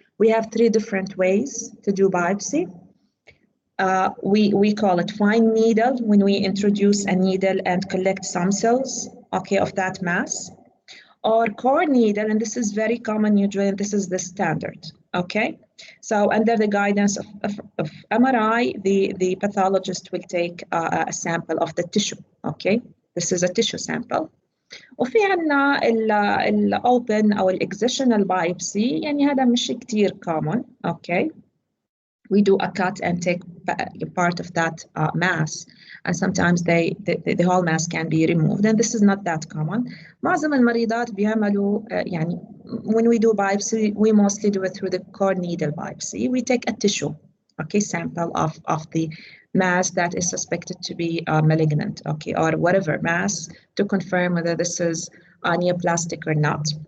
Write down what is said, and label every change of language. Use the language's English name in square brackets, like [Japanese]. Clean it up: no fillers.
[English] We have 3 different ways to do biopsy. We call it fine needle, when we introduce a needle and collect some cells, okay, of that mass. Or core needle, and this is very common usually, and this is the standard, okay? So under the guidance of MRI, the pathologist will take a sample of the tissue, okay? This is a tissue sample. [Arabic] وفي عنا ال open أو excisional biopsy, يعني هذا مش كتير [English] common, okay? We do a cut and take part of that mass, and sometimes the whole mass can be removed, and this is not that common. [Arabic] معظم المريضات بيعملوا يعني [English] when we do biopsy, we mostly do it through the core needle biopsy. We take a tissue, okay, sample of the mass that is suspected to be malignant, okay, or whatever mass, to confirm whether this is neoplastic or not.